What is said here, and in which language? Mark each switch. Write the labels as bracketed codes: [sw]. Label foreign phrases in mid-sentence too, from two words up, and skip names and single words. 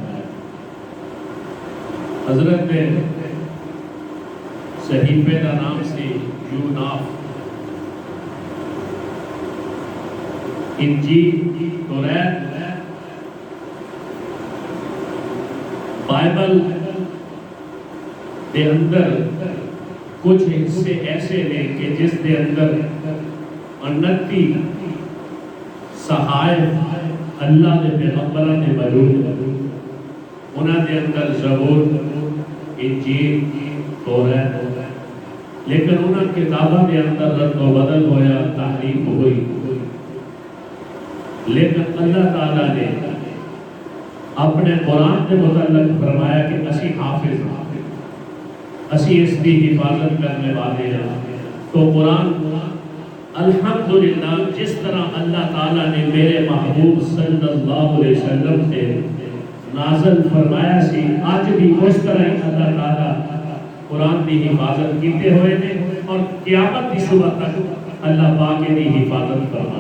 [ur] حضرت نے صحیفے کا نام سے یوناف، انجیل، توریت، بائبل [pa] دے اندر [ur] کچھ حصے ایسے ہیں کہ جس [pa] دے اندر [ur] 29 [pa] صحائف اللہ دے پیغمبراں دے موجود، انہاں دے اندر زبور، انجیل، توریت، لیکن انہاں کتاباں دے اندر رد و بدل ہویا، تحریف ہوئی، [ur] لیکن اللہ تعالیٰ نے اپنے قرآن کے متعلق فرمایا کہ [pa] اسی حافظ ہیں، اسی [ur] اس کی حفاظت کرنے والے ہیں۔ تو قرآن الحمدللہ جس طرح اللہ تعالیٰ نے میرے محبوب صلی اللہ علیہ وسلم سے نازل فرمایا سی، آج بھی اس طرح اللہ تعالیٰ قرآن کی حفاظت [pa] کیتے ہوئے نے، [ur] اور قیامت کی صبح تک اللہ پاک کی حفاظت فرمائے۔